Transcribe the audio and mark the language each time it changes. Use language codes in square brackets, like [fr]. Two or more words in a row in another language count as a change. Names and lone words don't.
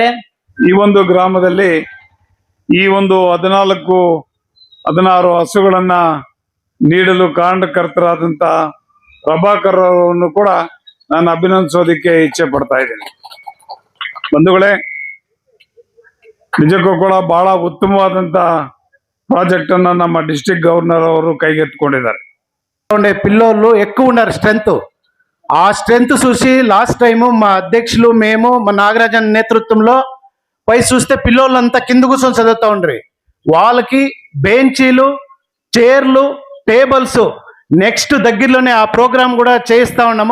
[kn] ಈ ಒಂದು ಗ್ರಾಮದಲ್ಲಿ ಈ ಒಂದು 14-16 ಹಸುಗಳನ್ನ ನೀಡಲು ಕಾರಣಕರ್ತರಾದಂತ ಪ್ರಭಾಕರ್ ಅವರನ್ನು ಕೂಡ ನಾನು ಅಭಿನಂದಿಸೋದಿಕ್ಕೆ ಇಚ್ಛೆ ಪಡ್ತಾ ಇದ್ದೇನೆ. ಬಂಧುಗಳೇ, ನಿಜಕ್ಕೂ ಕೂಡ ಬಹಳ ಉತ್ತಮವಾದಂತ ಪ್ರಾಜೆಕ್ಟ್ ಅನ್ನ ನಮ್ಮ [en] district governor [kn] ಅವರು కైగెత్తుಕೊಂಡಿದ್ದಾರೆ. [te] పిల్లోళ్ళు ఎక్కువ ఉన్నారు స్ట్రెంత్. ఆ స్ట్రెంత్ చూసి లాస్ట్ టైము మా అధ్యక్షులు మేము మా నాగరాజన్ నేతృత్వంలో పై చూస్తే పిల్లోళ్ళంతా కింద కూర్చొని చదువుతూ ఉండ్రి. వాళ్ళకి బెంచీలు, చైర్లు, టేబుల్స్ నెక్స్ట్ దగ్గరలోనే ఆ ప్రోగ్రామ్ కూడా చేయిస్తా ఉన్నాము.